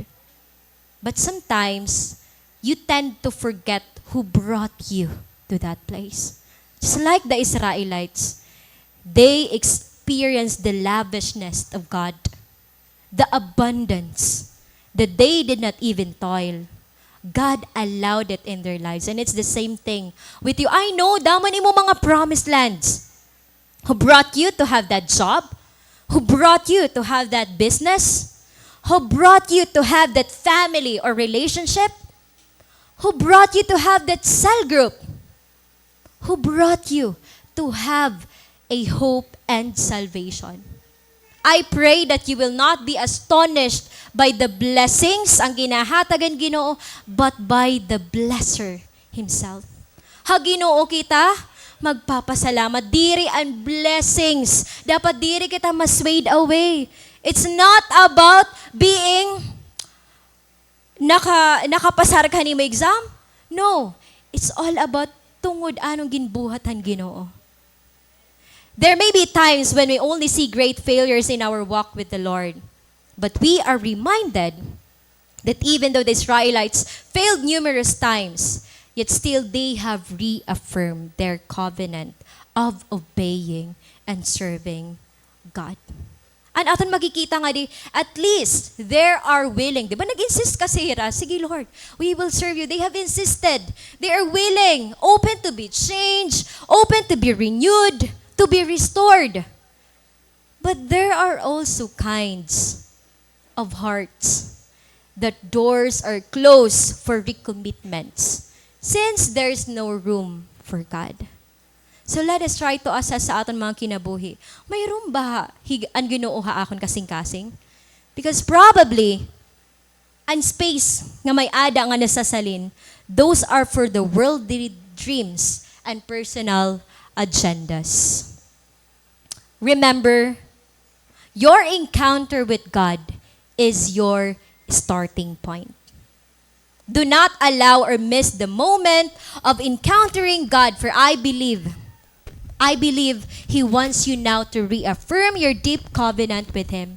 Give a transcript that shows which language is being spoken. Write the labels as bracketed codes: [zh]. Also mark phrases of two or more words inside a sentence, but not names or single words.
[en] But sometimes, you tend to forget who brought you to that place. Just like the Israelites, they experienced the lavishness of God, the abundance that they did not even toil. God allowed it in their lives. And it's the same thing with you. I know, [hil] daman imo mga [en] promised lands who brought you to have that job, who brought you to have that business, who brought you to have that family or relationship, who brought you to have that cell group, who brought you to have a hope and salvation. I pray that you will not be astonished by the blessings [hil] ang ginahatagan Ginoo, [en] but by the blesser Himself. [hil] Ha Ginoo kita, magpapasalamat. Diri ang blessings. Dapat diri kita maswayed away. [en] It's not about being [hil] nakapasar ka ni mo [en] exam. No. It's all about [hil] tungod anong ginbuhatan Ginoo. [en] There may be times when we only see great failures in our walk with the Lord. But we are reminded that even though the Israelites failed numerous times, yet still they have reaffirmed their covenant of obeying and serving God. [hil] And aton makikita nga di, [en] at least they are willing. [hil] Di ba nag-insist kasi Hira? Sige Lord, [en] we will serve you. They have insisted. They are willing, open to be changed, open to be renewed, to be restored. But there are also kinds of hearts that doors are closed for recommitments since there is no room for God. So let us try to assess [hil] sa aton mga kinabuhi. Mayroon ba ang Ginoo ha akon kasing-kasing? [en] Because probably [hil] ang space nga may ada nga nasasalin, [en] those are for the worldly dreams and personal agendas. Remember, your encounter with God is your starting point. Do not allow or miss the moment of encountering God, for I believe He wants you now to reaffirm your deep covenant with Him.